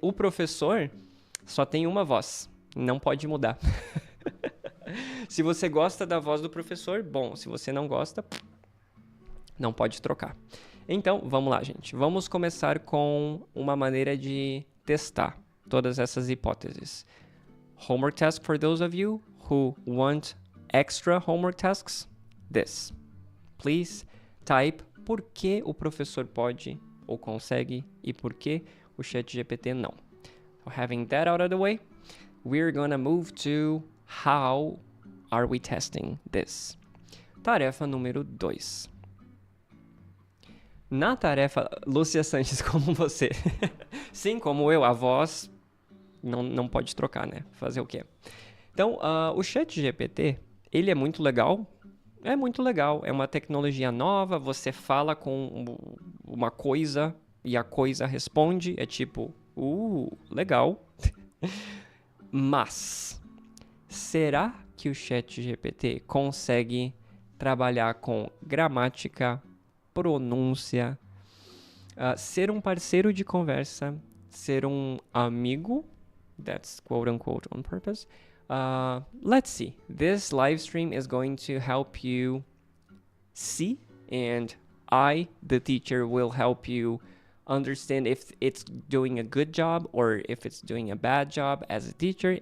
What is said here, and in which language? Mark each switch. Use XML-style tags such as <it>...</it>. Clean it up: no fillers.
<pt>O professor só tem uma voz, não pode mudar. Se você gosta da voz do professor, bom. Se você não gosta, não pode trocar. Então, vamos lá, gente. Vamos começar com uma maneira de testar todas essas hipóteses.</pt> <en>Homework task for those of you who want extra homework tasks. This. Please type</en> <pt>por que o professor pode ou consegue e por que o ChatGPT não.</pt> <en>So having that out of the way, we're gonna move to how are we testing this.</en> <pt>Tarefa número 2. Na tarefa, Lúcia Sanches, como você. Sim, como eu, a voz não pode trocar, né? Fazer o quê? Então, o ChatGPT, ele é muito legal. É muito legal. É uma tecnologia nova. Você fala com uma coisa e a coisa responde. É tipo, legal. Mas, será que o ChatGPT consegue trabalhar com gramática, pronúncia, ser um parceiro de conversa, ser um amigo?</pt> <en>That's quote unquote on purpose. Let's see. This live stream is going to help you see, and I, the teacher, will help you understand if it's doing a good job or if it's doing a bad job as a teacher.</en>